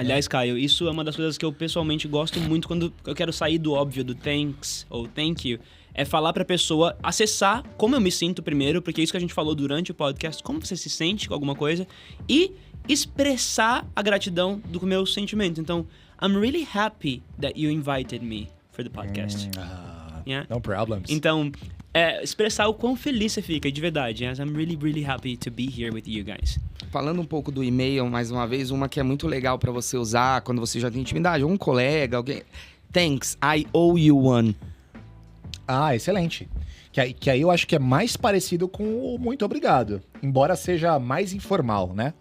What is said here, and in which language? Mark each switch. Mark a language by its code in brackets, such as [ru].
[pt] Aliás, Caio, isso é uma das coisas que eu pessoalmente gosto muito quando eu quero sair do óbvio do thanks ou thank you. É falar pra pessoa acessar como eu me sinto primeiro, porque é isso que a gente falou durante o podcast, como você se sente com alguma coisa, e expressar a gratidão do meu sentimento. [en] Então, I'm really happy that you invited me for the podcast. Yeah? No problems. [pt] Então, expressar o quão feliz você fica, de verdade. [en] Yes, I'm really, really happy to be here with you guys. [pt] Falando um pouco do e-mail, mais uma vez, uma que é muito legal pra você usar quando você já tem intimidade, um colega, alguém... [en] Thanks, I owe you one. [pt] Excelente. Que aí eu acho que é mais parecido com o muito obrigado. Embora seja mais informal, né?